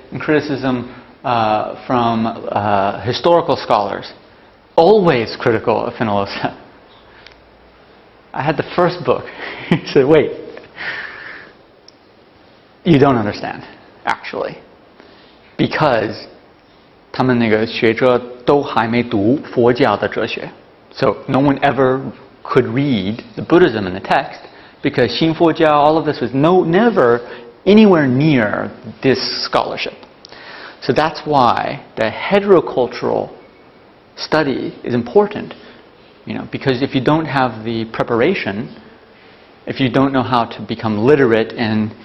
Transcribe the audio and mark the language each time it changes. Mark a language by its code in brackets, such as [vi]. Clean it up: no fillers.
[en] And criticism from historical scholars. Always critical of Fenollosa. I had the first book. He said, wait, you don't understand, actually. Because [zh] 他们那个学者都还没读佛教的哲学. [en] So no one ever could read the Buddhism in the text because 新佛教, all of this was never anywhere near this scholarship. So that's why the heterocultural study is important, because if you don't have the preparation, if you don't know how to become literate in